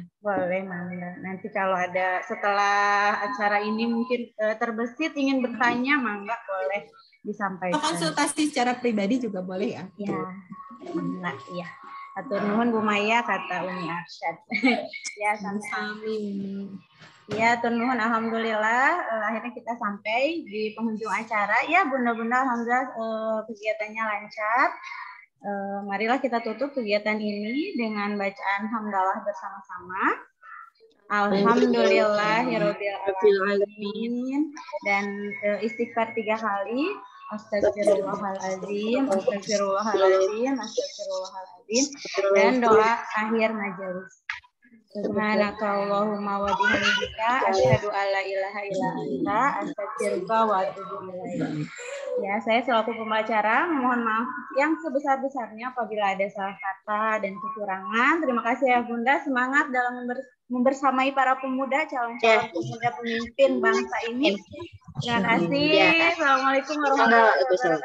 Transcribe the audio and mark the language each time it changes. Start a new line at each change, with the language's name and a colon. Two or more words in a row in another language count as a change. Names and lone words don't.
Indonesian: Boleh, Mangga. Nanti kalau ada setelah acara ini mungkin terbesit ingin bertanya, Mangga boleh disampaikan. Konsultasi secara pribadi juga boleh ya. Ya, Mangga, ya.
Sundanese: Atur nuhun
Indonesian: Bu Maya kata Umi Arsyad. Ya,
Sundanese: sami-sami. Ya, atur nuhun,
Indonesian: alhamdulillah akhirnya kita sampai di penghujung acara. Ya, Bunda-bunda alhamdulillah kegiatannya lancar. Marilah kita tutup kegiatan ini dengan bacaan hamdalah bersama-sama.
Arabic: الحمد لله رب العالمين
Indonesian: dan istighfar 3 kali.
Arabic: أستغفر الله العظيم، أستغفر الله العظيم، أستغفر الله العظيم,
Indonesian: dan doa akhir majelis.
Arabic: سبحانك اللهم وبحمدك أشهد أن لا إله إلا أنت أستغفرك وأتوب إليك.
Indonesian: Ya, saya selaku pembicara mohon maaf yang sebesar-besarnya apabila ada salah kata dan kekurangan. Terima kasih ya Bunda, semangat dalam membersamai para pemuda, calon-calon pemuda pemimpin bangsa ini. Terima kasih.
Arabic: السلام عليكم ورحمة الله وبركاته.